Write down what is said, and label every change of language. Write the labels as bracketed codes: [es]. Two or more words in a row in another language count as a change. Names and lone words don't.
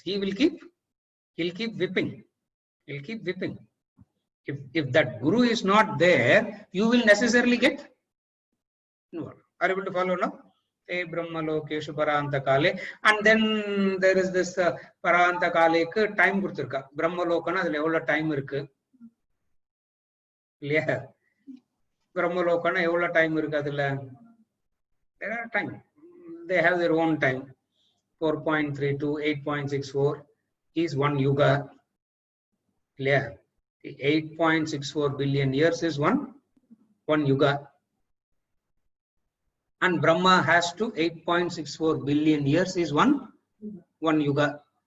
[en] He'll keep whipping. He'll keep whipping. If that guru is not there, you will necessarily get involved. Are you able to follow now? [sa] ते ब्रह्म लोकेषु परान्त काले. And then there is this परान्त काले time kuduthirka. [ta] ப்ரம்ம லோகனா அதுல எவ்ளோ டைம் இருக்கு. [en] Yeah. [ta] ப்ரம்ம லோகனா எவ்ளோ டைம் இருக்கு அதுல. [en] There are time. They have their own time. 4.32, 8.64 is one yuga. Clear? 8.64 billion years is one yuga. And Brahma has to 8.64 billion years is one yuga.